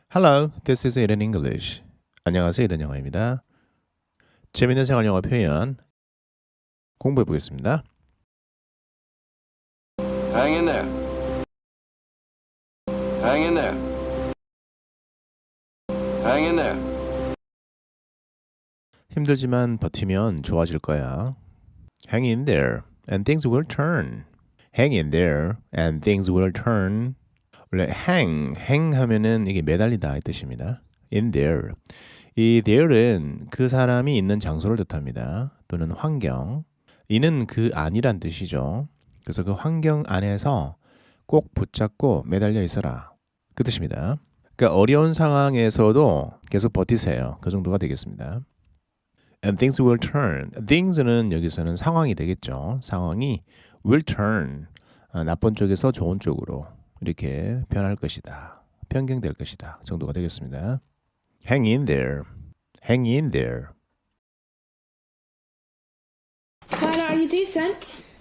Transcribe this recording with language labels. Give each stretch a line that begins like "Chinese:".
English: Hello, this is Eden English.
Korean: 안녕하세요, 이든 영어입니다. 재미있는 생활 영어 표현 공부해 보겠습니다.
English: Hang in there. Hang in there. Hang in there.
Korean: 힘들지만 버티면 좋아질 거야.
English: Hang in there and things will turn. Hang in there and things will turn.
Korean: 원래 hang 하면은 이게 매달리다 이 뜻입니다.
English: In there.
Korean: 이 there는 그 사람이 있는 장소를 뜻합니다. 또는 환경. 이는 그 안이란 뜻이죠. 그래서 그 환경 안에서 꼭 붙잡고 매달려 있어라. 그 뜻입니다. 그러니까 어려운 상황에서도 계속 버티세요. 그 정도가 되겠습니다.
English: And things will turn.
Korean: things는 여기서는 상황이 되겠죠. 상황이
English: will turn.
Korean: 나쁜 쪽에서 좋은 쪽으로 이렇게 변할 것이다. 변경될 것이다. 정도가 되겠습니다.
English: Hang in there. Hang in there. Clyde, are you decent?